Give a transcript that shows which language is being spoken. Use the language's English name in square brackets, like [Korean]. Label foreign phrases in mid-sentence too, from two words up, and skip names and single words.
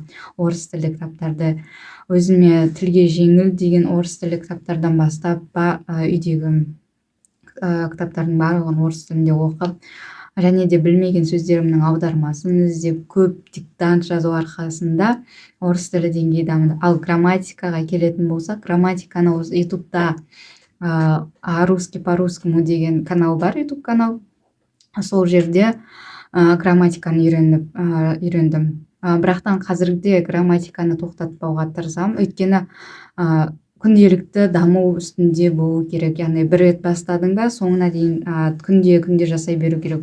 [Kazakh] Орыс тілді кітаптарды өзіме тілге жеңіл деген орыс тілді кітаптардан бастап, үйдегі кітаптардың барлығын орыс тілінде оқып, және де білмеген сөздерімнің аудармасын іздеп, көп диктант жазу арқасында орыс тілі деңгейі дамыды. Ал грамматикаға келетін болсақ, грамматиканы осы ютубта [Russian] русский по-русскому [Kazakh] деген канал бар, ютуб канал. Сол жерде грамматиканы үйрендім. Бірақтан қазірде грамматиканы тоқтатпауға тырысамын, өйткені күнделікті даму үстінде болу керек. Яғни бір рет бастадың ба, соңына дейін күнде жасай беру керек.